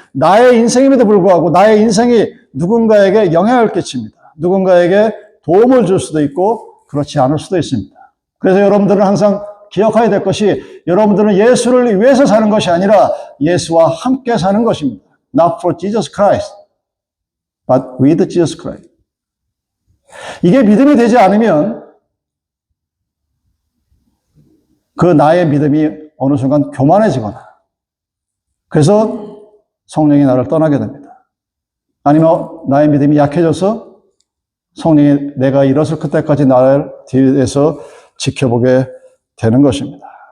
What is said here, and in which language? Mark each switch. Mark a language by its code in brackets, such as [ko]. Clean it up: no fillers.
[ko] 나의 인생임에도 불구하고 나의 인생이 누군가에게 영향을 끼칩니다. 누군가에게 도움을 줄 수도 있고 그렇지 않을 수도 있습니다. 그래서 여러분들은 항상 기억해야 될 것이 여러분들은 예수를 위해서 사는 것이 아니라 예수와 함께 사는 것입니다. [en] Not for Jesus Christ, but with Jesus Christ. [ko] 이게 믿음이 되지 않으면 그 나의 믿음이 어느 순간 교만해지거나 그래서 성령이 나를 떠나게 됩니다. 아니면 나의 믿음이 약해져서 성령이 내가 일어설 그때까지 나를 뒤에서 지켜보게 되는 것입니다.